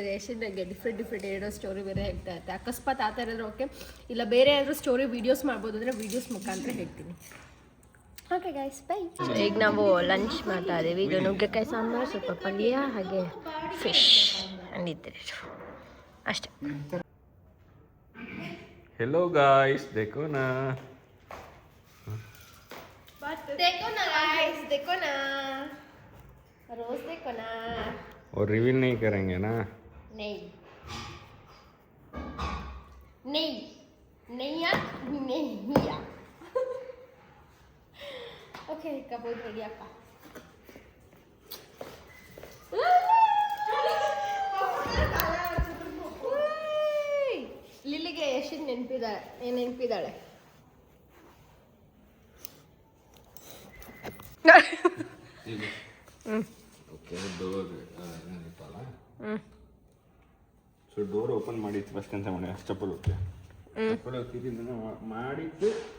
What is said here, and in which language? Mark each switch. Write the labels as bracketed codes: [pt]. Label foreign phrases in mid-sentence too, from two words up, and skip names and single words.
[kn] ಯಶಿನ್ ನನಗೆ ಡಿಫ್ರೆಂಟ್ ಏನೋ ಸ್ಟೋರಿ ಬೇರೆ ಹೇಳ್ತಾ ಇರ್ತೆ. ಅಕಸ್ಮಾತ್ ಆ ಥರ ಇದ್ರೆ ಓಕೆ, ಇಲ್ಲ ಬೇರೆ ಯಾರು [en] story videos [kn] ಮಾಡ್ಬೋದು ಅಂದರೆ ವೀಡಿಯೋಸ್ ಮುಖಾಂತರ ಹೇಳ್ತೀನಿ. [en] okay guys, bye. [kn] ಈಗ ನಾವು ಲಂಚ್ ಮಾಡ್ತಾ ಇದ್ದೀವಿ. ಇದು ನುಗ್ಗೆಕಾಯಿ ಸಾಂಬಾರು, ಸ್ವಲ್ಪ ಪಲ್ಯ, ಹಾಗೆ ಫಿಶ್ ಅಂದಿದ್ದೀರಿ ಅಷ್ಟೇ. [en] hello guys, [hi] देखो ना गाइस, देखो ना रोज देखो ना. और रिवील नहीं करेंगे ना? नहीं नहीं नहीं यार, नहीं यार. ओके कबूल रेडी आपका. [kn] ಲಿಲ್ಲಿಗೆ ಯಶಿನ್ ನೆನಪಿದ್ದಾಳೆ. ಓಕೆ, ಡೋರ್ ಏನಿತ್ತಲ್ಲ, ಸೊ [en] door open [kn] ಮಾಡಿತ್ತು ಫಸ್ಟ್ ಅಂತ ಮಾಡಿ ಚಪ್ಪಲ್ ಹೋಗ್ತಿದ್ದು ಮಾಡಿದ್ದು.